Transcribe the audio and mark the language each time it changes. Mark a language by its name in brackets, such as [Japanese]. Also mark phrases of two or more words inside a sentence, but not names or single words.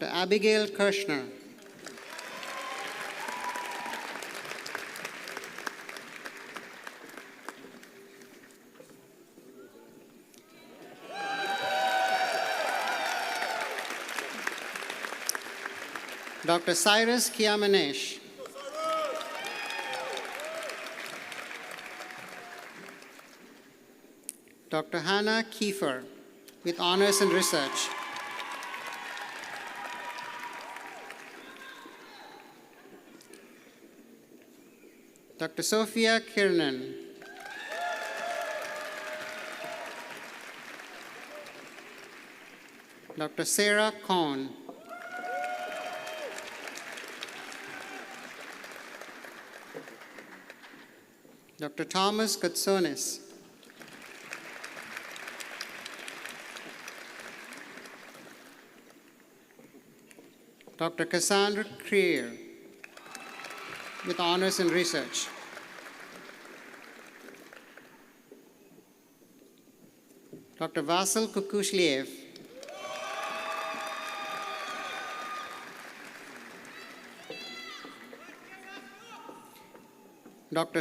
[English] Abigail Kirshner. Dr. Cyrus Kiamanesh. Dr. Hannah Kiefer with honors in research. Dr. Sophia Kiernan. Dr. Sarah Cohn. Dr. Thomas Katsonis. Dr. Cassandra Creer with honors in research. Dr. Vasil Kukushliev. Dr.